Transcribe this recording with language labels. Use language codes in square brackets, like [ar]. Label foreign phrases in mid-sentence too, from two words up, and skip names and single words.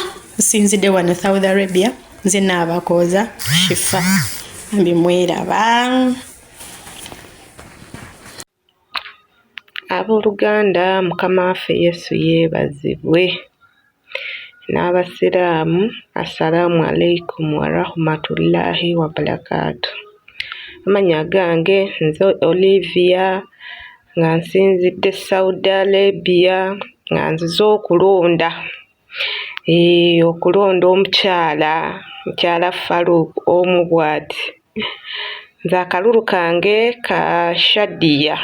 [lg] Nsinzidde wano Saudi Arabia nze n'abakooza Shifa ambi mweraba. Abooluganda Mukama waffe Yesu yeebazibwe. [ar] N'abasiraamu السلام عليكم ورحمة الله وبركاته. [lg] Amanya gange nze Olivia nga nsinzidde Saudi Arabia nga nzize okulonda omukyala Faruuko omu bw'ati. Nze akalulu kange ka Shadia.